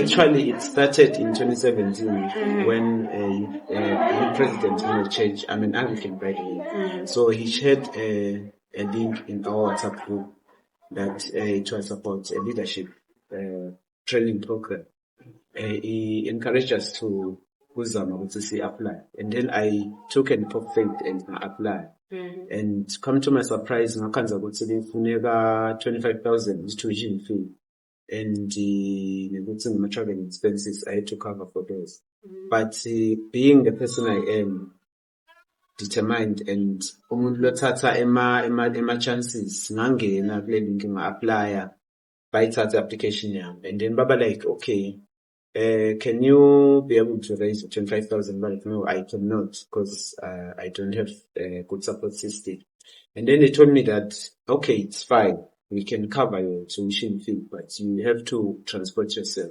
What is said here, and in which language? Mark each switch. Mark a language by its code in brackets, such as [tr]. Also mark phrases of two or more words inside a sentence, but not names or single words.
[en] Actually, it started in 2017 when the president church, I'm an Anglican by the way, so he shared a link in our WhatsApp group that it was about a leadership training program. He encouraged us to apply, and then I took an faith and applied. And come to my surprise, [nd] ngakhanza ukuthi lifuneka [en] 25,000 tuition fee, and the travel expenses I had to cover for those. But being the person I am, determined, and [nd] umuntu lothatha ema chances, ngangena kule link nga-apply, bayithatha application yami, [en] and then baba like, okay, can you be able to raise 25,000? But no, I cannot because I don't have a good support system. And then they told me that, okay, it's fine. We can cover your tuition fee, but you have to transport yourself.